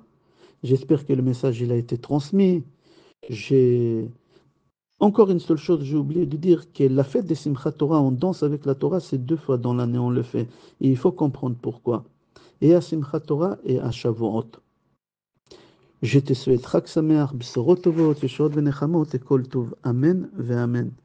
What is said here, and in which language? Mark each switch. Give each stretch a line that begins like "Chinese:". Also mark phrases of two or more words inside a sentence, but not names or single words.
French: J'espère que le message il a été transmis. J'ai encore une seule chose, j'ai oublié de dire que la fête des Simchat Torah, on danse avec la Torah, c'est 2 fois dans l'année on le fait. Et il faut comprendre pourquoi. Et à Simchat Torah et à Shavuot. Je te souhaite
Hebrew: חג שמח בשורות טובות ישועות ונחמות וכל טוב. אמן ואמן.